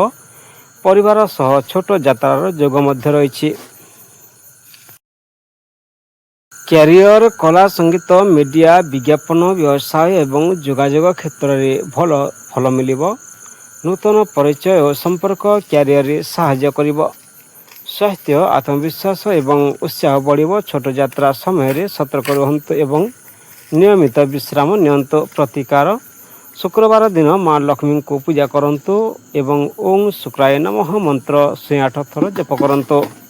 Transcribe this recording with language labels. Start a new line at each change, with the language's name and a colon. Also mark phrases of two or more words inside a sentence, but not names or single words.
Odia: ପରିବାର ସହ ଛୋଟ ଯାତ୍ରାର ଯୋଗ ମଧ୍ୟ ରହିଛି। କ୍ୟାରିୟର କଳା, ସଙ୍ଗୀତ, ମିଡିଆ, ବିଜ୍ଞାପନ, ବ୍ୟବସାୟ ଏବଂ ଯୋଗାଯୋଗ କ୍ଷେତ୍ର ରେ ଭଲ ଫଳ ମିଳିବ। ନୂତନ ପରିଚୟ और ସମ୍ପର୍କ କ୍ୟାରିୟର ରେ ସହାୟ୍ୟ କରିବ। ସ୍ୱାସ୍ଥ୍ୟ ଆତ୍ମବିଶ୍ୱାସ ଏବଂ ଉତ୍ସାହ ବଢ଼ିବ। ଛୋଟ ଯାତ୍ରା ସମୟରେ ସତର୍କ ରୁହନ୍ତୁ ଏବଂ ନିୟମିତ ବିଶ୍ରାମ ନିଅନ୍ତୁ। ପ୍ରତିକାର ଶୁକ୍ରବାର ଦିନ ମା ଲକ୍ଷ୍ମୀଙ୍କୁ ପୂଜା କରନ୍ତୁ ଏବଂ ଓଂ ଶୁକ୍ରାୟ ନମଃ ମନ୍ତ୍ର 108 ଥର ଜପ କରନ୍ତୁ।